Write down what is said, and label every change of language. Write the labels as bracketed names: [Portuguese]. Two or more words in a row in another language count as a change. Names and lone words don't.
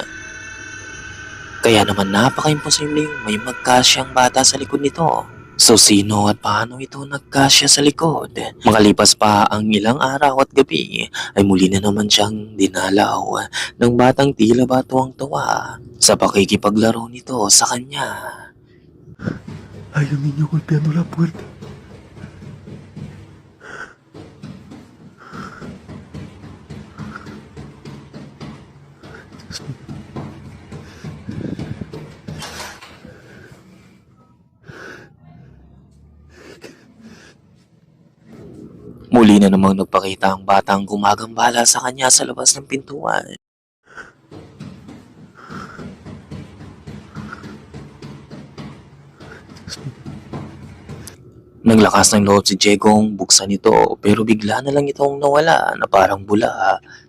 [Filipino] Kaya naman napaka-imposibleng may magkasyang bata sa likod nito. So sino at paano ito nagkasya sa likod? Makalipas pa ang ilang araw at gabi ay muli na naman siyang dinalaw ng batang tila ba tuwang-tuwa sa pakikipaglaro nito sa kanya. [Spanish] Hay un niño golpeando la puerta. Dios mío. [Filipino] Muli na namang nagpakita ang batang gumagambala sa kanya sa labas ng pintuan. Naglakas ng loob si Diegong buksan ito pero bigla na lang itong nawala na parang bula.